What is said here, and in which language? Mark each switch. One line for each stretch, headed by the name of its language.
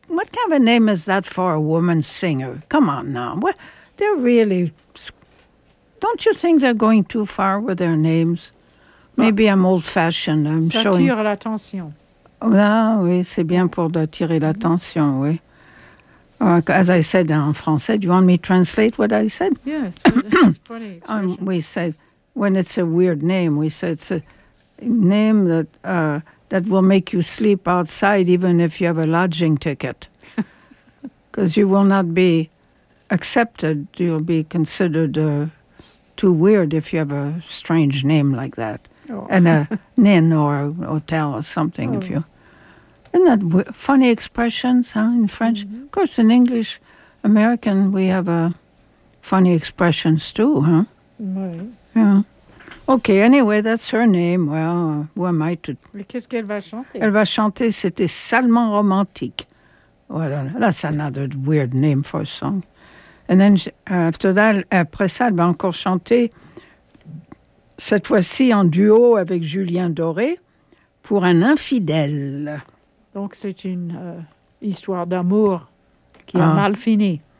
English: What kind of a name is that for a woman singer? Come on now. What? They're really... Don't you think they're going too far with their names? Maybe I'm old-fashioned. I'm
French: ça
English: showing...
French: tire l'attention. Ah oui, c'est bien pour attirer l'attention, oui.
English: As I said
French: en français,
English: do you want me to translate what I said? Yes, it's funny. We said, when it's a weird name, we said it's a name that that will make you sleep outside even if you have a lodging ticket. Because you will not be accepted, you'll be considered too weird if you have a strange name like that. Oh. And a nin or a hotel or something. Oh. If you, isn't that funny expressions, huh, in French? Mm-hmm. Of course, in English, American, we have funny expressions too, huh? Right. Yeah. Okay, anyway, that's her name. Well, who am I to...
French: Mais qu'est-ce qu'elle va chanter? Elle va chanter, c'était salement romantique.
English: Well, that's another weird name for a song. And then, after that,
French: après ça, elle va encore chanter... Cette fois-ci en duo avec Julien Doré pour un infidèle. Donc c'est une histoire d'amour qui a mal fini.